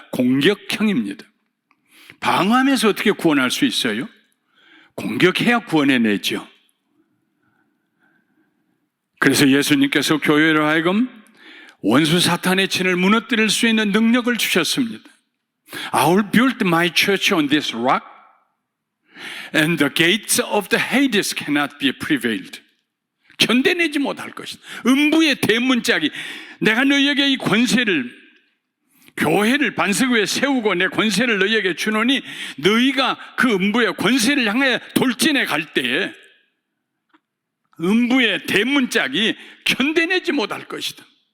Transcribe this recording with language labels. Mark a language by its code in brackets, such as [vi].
[ko] 공격형입니다. 방어하면서 어떻게 구원할 수 있어요? 공격해야 구원해내죠. 그래서 예수님께서 교회로 하여금 원수 사탄의 진을 무너뜨릴 수 있는 능력을 주셨습니다. [en] I will build my church on this rock and the gates of the Hades cannot be prevailed. [ko] 견뎌내지 못할 것이다. 음부의 대문짝이 내가 너희에게 이 권세를, 교회를 반석 위에 세우고 내 권세를 너희에게 주노니 너희가 그 음부의 권세를 향해 돌진해 갈 때에 음부의 대문짝이 견뎌내지 못할 것이다.